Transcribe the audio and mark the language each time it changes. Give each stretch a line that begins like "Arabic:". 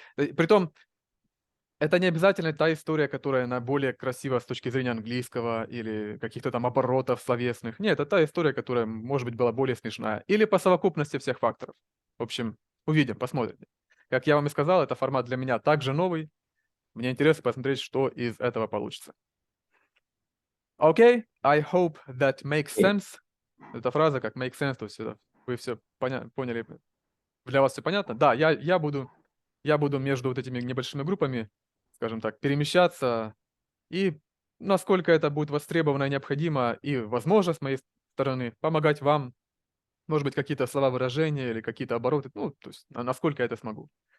Russian: Притом, это не обязательно та история, которая она более красива с точки зрения английского или каких-то там оборотов словесных. Нет, это та история, которая, может быть, была более смешная. Или по совокупности всех факторов. В общем, увидим, посмотрим. Как я вам и сказал, это формат для меня также новый. Мне интересно посмотреть, что из этого получится.
English: Okay, I hope that makes sense.
Russian: Эта фраза как make sense, то есть вы все поняли. Для вас все понятно? Да, я буду между вот этими небольшими группами, скажем так, перемещаться, и насколько это будет востребовано и необходимо, и возможно с моей стороны, помогать вам, может быть, какие-то слова выражения или какие-то обороты, то есть насколько я это смогу.